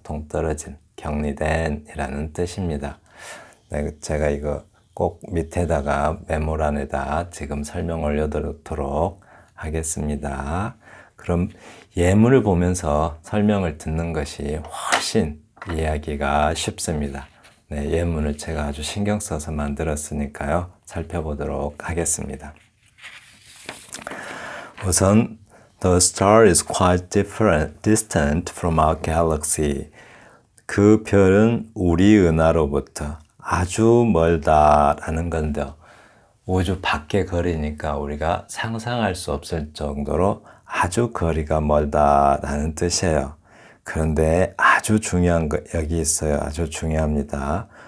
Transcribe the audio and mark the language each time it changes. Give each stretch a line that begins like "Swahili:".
Korean: 동떨어진, 격리된 이라는 뜻입니다. 제가 이거 꼭 밑에다가 메모란에다 지금 설명 올려두도록 하겠습니다. 그럼 예문을 보면서 설명을 듣는 것이 훨씬 이해하기가 쉽습니다. 예문을 제가 아주 신경 써서 만들었으니까요. 살펴보도록 하겠습니다.
English: 우선 The star is quite distant from our galaxy.
Korean: 그 별은 우리 은하로부터 아주 멀다라는 건데요. 우주 밖의 거리니까 우리가 상상할 수 없을 정도로 아주 거리가 멀다라는 뜻이에요. 그런데 아주 중요한 거 여기 있어요. 아주 중요합니다.